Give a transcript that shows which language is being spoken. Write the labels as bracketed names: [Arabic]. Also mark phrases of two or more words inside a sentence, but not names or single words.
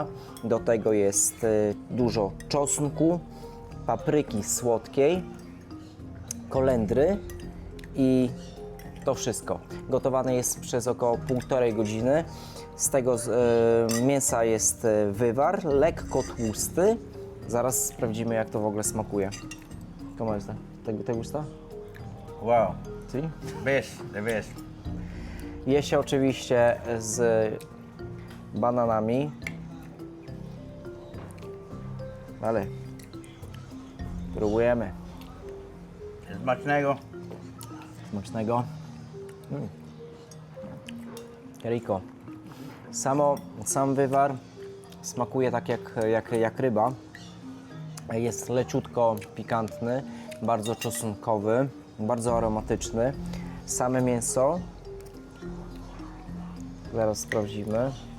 [Polish] Do tego jest dużo czosnku, papryki słodkiej, kolendry i to wszystko. Gotowane jest przez około 1,5 godziny. Z tego mięsa jest wywar, lekko tłusty. Zaraz sprawdzimy, jak to w ogóle smakuje. [Spanish] ¿Cómo está? ¿Te gusta? Wow, Sí? [English] best, the best. [Polish] Je się oczywiście z bananami. Ale próbujemy. Smacznego. Smacznego. [Spanish] Qué rico. [Polish] Sam wywar smakuje tak jak ryba. Jest leciutko pikantny, bardzo czosnkowy, bardzo aromatyczny. Same mięso. Zaraz sprawdzimy.